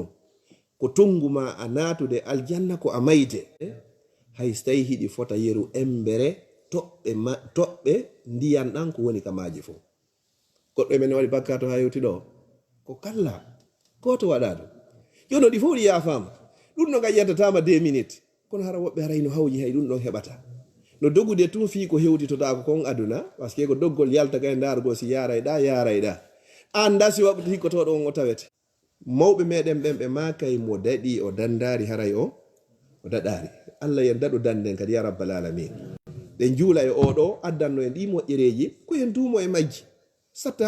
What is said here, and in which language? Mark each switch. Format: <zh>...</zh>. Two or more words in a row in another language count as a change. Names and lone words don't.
<ff>ko tunguma a natude aljanna ko a mayde hay so tawi hiɗi fota yeru embere toɓɓe ndiyan ɗan ko woni ka maaji fo goɗɗo men waɗi bakka to ha yewti ɗo ko kalla goto waɗa ɗum jono ɗi fof ɗi yafama ɗum ɗo gaƴƴantatama 2 minutes kono hara woɓɓe harayno hawji hay ɗum ɗon heɓata no dogude tun fi ko hewtitoɗa ko kon aduna</ff> <fr>par ce</fr> <ff>que ko doggol yalta kay dargo si yarayɗa an dasi waɓɓe hikkotoɗo on o tawete mawɓe meɗen ɓen ɓe makay mo daɗi o dandari haray o daɗari Allah yen daɗo danden kadi</ff> <ar>يا رب العالمين</ar> <ff>ɗe juula e oɗo addanno en ɗi moƴƴereji ko en duumo e majji satta</ff>